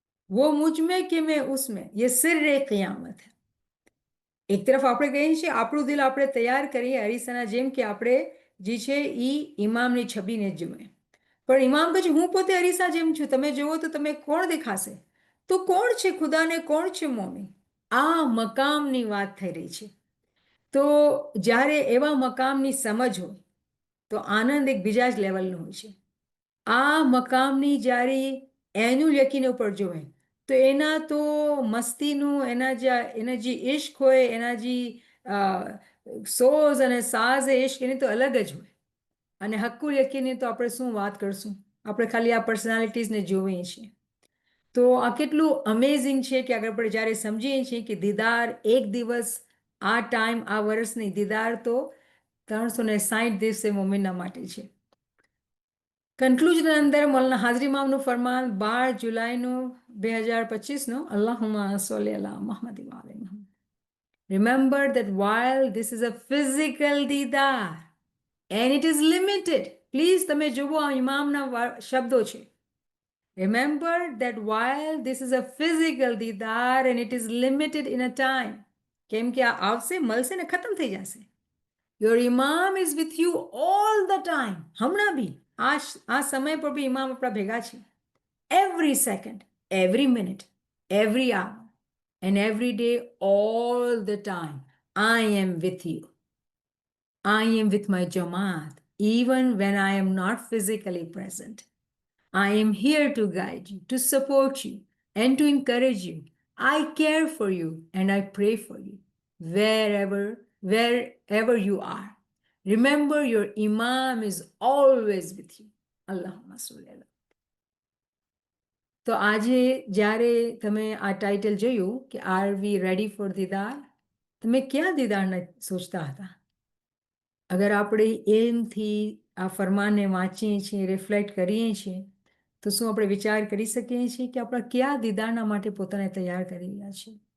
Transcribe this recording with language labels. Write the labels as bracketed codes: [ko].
[hi] वो मुझ में कि मैं उसमें, ये सिर क़ियामत है. [gu] એક તરફ આપણે કહીએ છીએ આપણું દિલ આપણે તૈયાર કરીએ અરીસાના જેમ કે આપણે જે છે એ ઇમામની છબીને જ જોઈએ. પણ ઇમામ કહે છે હું પોતે અરીસા જેમ છું, તમે જુઓ તો તમે કોણ દેખાશે? તો કોણ છે ખુદાને, કોણ છે મોમી? આ મકામની વાત થઈ રહી છે. તો જ્યારે એવા મકામની સમજ હોય તો આનંદ એક બીજા જ લેવલનો હોય છે. આ મકામની જ્યારે એનું યકીન ઉપર જોવે તો એના તો મસ્તીનું, એના જે ઇશ્ક હોય, એના જે સોઝ અને સાઝ ઇશ્ક એની તો અલગ જ હોય. અને હક્કુલ યકીનની તો આપણે શું વાત કરશું, આપણે ખાલી આ પર્સનાલિટીઝને જોઈએ છીએ. તો આ કેટલું અમેઝિંગ છે કે આગળ આપણે જ્યારે સમજીએ છીએ કે દીદાર એક દિવસ, આ ટાઈમ, આ વર્ષની દીદાર તો 360 દિવસે મોમિનના માટે છે. કન્ક્લુઝન અંદર મૌલાના હાજરી ઇમામનું ફરમાન 12 જુલાઈનું 2025નું, [ar] અલ્લાહુમ્મા સલ્લી અલા મુહમ્મદ વ આલે મુહમ્મદ. [en] Remember that while this is a physical દીદાર and it is limited, [gu] please તમે જુઓ આ ઇમામના શબ્દો છે. [en] Remember that while this is a physical દીદાર and it is limited in a time, [gu] કેમ કે આ આવશે, મળશે ને ખતમ થઈ જશે. [en] Your imam is with you all the time. [gu] હમણાં બી આ સમય પર બી ઇમામ આપણા ભેગા છે. [en] Every second, every minute, every hour, and every day, all the time. I am with you. I am with my Jamaat, even when I am not physically present. I am here to guide you, to support you, and to encourage you. I care for you and I pray for you wherever wherever you are. Remember, your Imam is always with you. [ar] Allahumma salli ala. [gu] તો આજે જ્યારે તમે આ title જોયું કે [en] are we ready for [gu] દીદાર, તમે ક્યાં દીદારના સોચતા હતા? અગર આપણે એમથી આ ફરમાનને વાંચીએ છીએ, રિફ્લેક્ટ કરીએ છીએ, તો શું આપણે વિચાર કરી શકીએ છીએ કે આપણા કયા દીદારના માટે પોતાને તૈયાર કરી રહ્યા છે?